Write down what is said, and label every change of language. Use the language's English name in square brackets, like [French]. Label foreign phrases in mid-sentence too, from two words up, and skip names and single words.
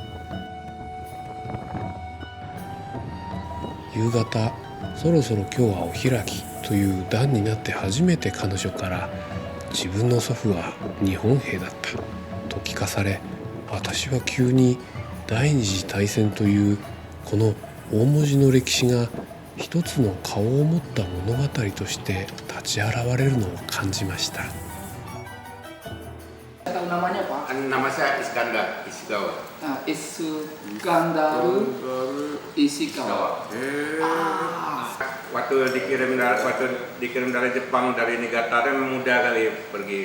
[Japanese] 夕方、そろそろ今日はお開きという段になって初めて彼女から自分の祖父は日本兵だったと聞かされ、私は急に第二次大戦というこの大文字の歴史が一つの顔を持った物語として立ち現れるのを感じました。 [Indonesian] Tahu namanya siapa? Nama saya Iskandar Ishikawa. Iskandaru Ishikawa. Waktu dikirim dari Jepang dari Niigata itu muda kali pergi.